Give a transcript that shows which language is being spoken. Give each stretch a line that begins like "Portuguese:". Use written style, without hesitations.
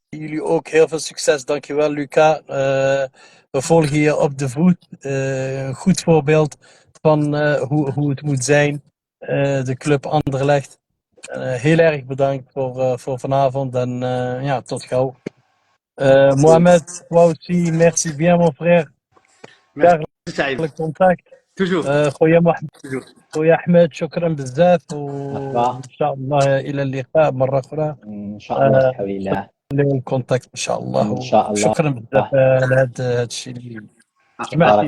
Dutch: Jullie ook heel veel succes. Dankjewel, Luca. We volgen je op de voet. Een goed voorbeeld van hoe het moet zijn. De club Anderlecht. Heel erg bedankt voor vanavond en ja, tot gauw.
French: Mohamed, toi aussi, merci bien mon frère. Merci,
Arabic: دائما contact.
French: Toujours.
Arabic: خويا محمد
French: Toujours.
Arabic: خويا أحمد شكرا بزاف مرحبا. وإن شاء الله إلى اللقاء مرة أخرى. إن شاء الله بحول الله. نخليو الكونتاكت إن شاء الله إن شاء الله. وشكرا بزاف على هذا الشيء اللي جمعتي